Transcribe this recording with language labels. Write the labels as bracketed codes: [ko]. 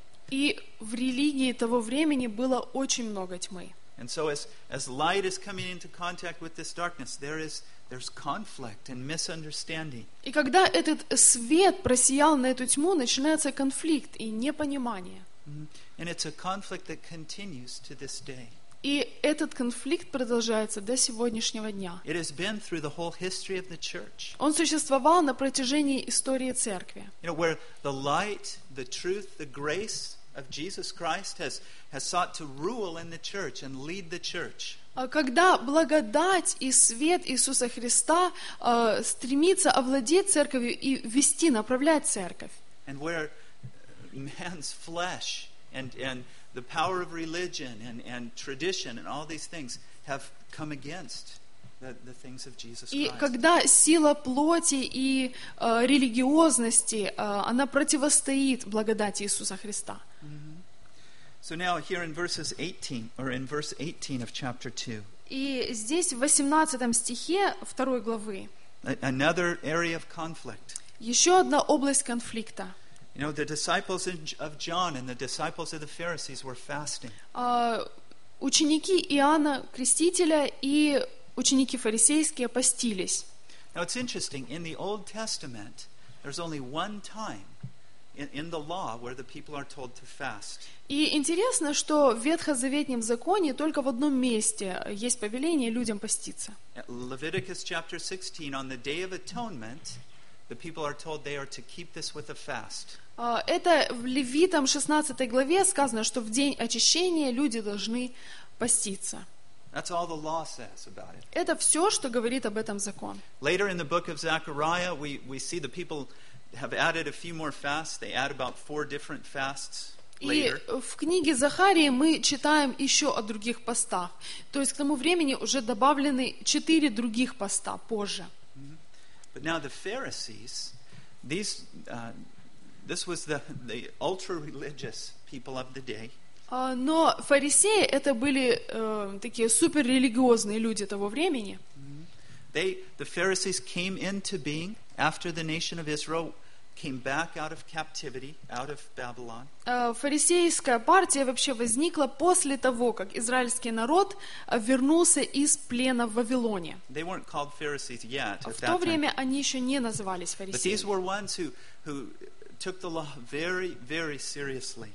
[ru] И в религии того времени было очень много тьмы. [en] And so as light is coming into contact with this darkness, there's conflict and misunderstanding. [ru] И когда этот свет просиял на эту тьму, начинается конфликт и непонимание. [en] And it's a conflict that continues to this day. [ru] И этот конфликт продолжается до сегодняшнего дня. [en] It has been through the whole history of the church. [ru] Он существовал на протяжении истории церкви. [en] You know, where the light, the truth, the grace of Jesus Christ has sought to rule in the church and lead the church. [ru] Когда благодать и свет Иисуса Христа стремится овладеть церковью и вести, направлять церковь. [en] And where man's flesh and the power of religion and tradition and all these things have come against the things of Jesus Christ. [ru] И когда сила плоти и религиозности, она противостоит благодати Иисуса Христа. [en] So now here in verses 18 or in verse 18 of chapter 2. [ru] И здесь в 18 стихе 2 главы [en] another area of conflict. [ru] Еще одна область конфликта. [en] You know, the disciples of John and the disciples of the Pharisees were fasting. [ru] Ученики Иоанна Крестителя и ученики фарисейские постились. [en] Now it's interesting, in the Old Testament, there's only one time in the law where the people are told to fast. [ru] И интересно, что в Ветхозаветнем законе только в одном месте есть повеление людям поститься. [en] Leviticus chapter 16, on the Day of Atonement, the people are told they are to keep this with a fast. [ru] Это в Левитам 16 главе сказано, что в день очищения люди должны поститься. [en] That's all the law says about it. [ru] Это все, что говорит об этом закон. [en] Later in the book of Zechariah, we see the people have added a few more fasts. They add about 4 different fasts later. [ru] И в книге Захарии мы читаем еще о других постах. То есть к тому времени уже добавлены 4 других поста позже. [en] But now the Pharisees, this was the ultra-religious people of the day. [ru] Но фарисеи это были такие суперрелигиозные люди того времени. [en] The Pharisees came into being after the nation of Israel came back out of captivity, out of Babylon. [ru] Фарисейская партия вообще возникла после того, как израильский народ вернулся из плена в Вавилоне. [en] They weren't called Pharisees yet. [ru] В то время они еще не назывались фарисеями. [en] But these were ones who took the law very, very seriously.